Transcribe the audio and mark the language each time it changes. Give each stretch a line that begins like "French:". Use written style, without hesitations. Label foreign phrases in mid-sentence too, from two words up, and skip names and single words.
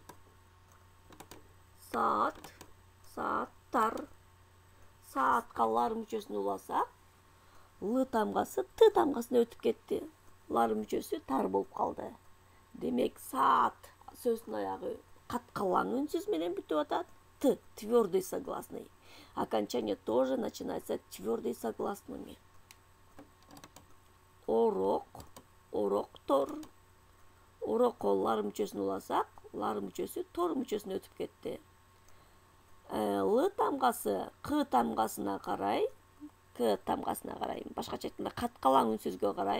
Kyrgyz: Саат, сааттар. Саатка лар мүчөсүн уласак, л тамгасы т тамгасына өтүп кетти. Лар мүчөсү тар болуп калды. Демек, саат сөздүн аягы каткалаң үнсүз менен бүтүп атат. Т,
Russian: твердый согласный. Окончание тоже начинается твердый согласными.
Kyrgyz: Орок, ороктор. Орокко лар мүчөсүн уласак, лар мүчөсү тор мүчөсүнө өтүп кетти. Л тамгасы К тамгасына карай, башкача айтканда каткалаң үнсүзгө карай.